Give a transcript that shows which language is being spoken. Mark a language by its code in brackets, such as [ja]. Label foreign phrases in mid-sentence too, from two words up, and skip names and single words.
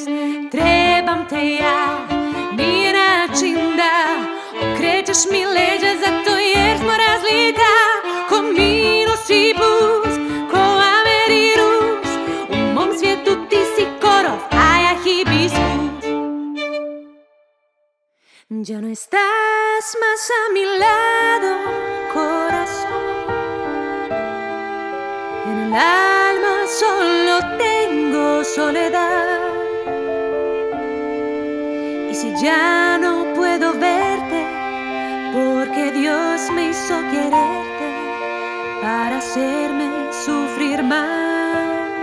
[hr] Trebam te ja, nije način da okrećeš mi leđa, zato jer smo razlika, ko minus i plus, ko amer i rus. U mom svijetu ti si korov, a ja hibiskus. [es] Ya no estás más a mi lado, corazón. En el alma solo tengo soledad. Y si ya no puedo verte, porque Dios me hizo quererte para hacerme sufrir más.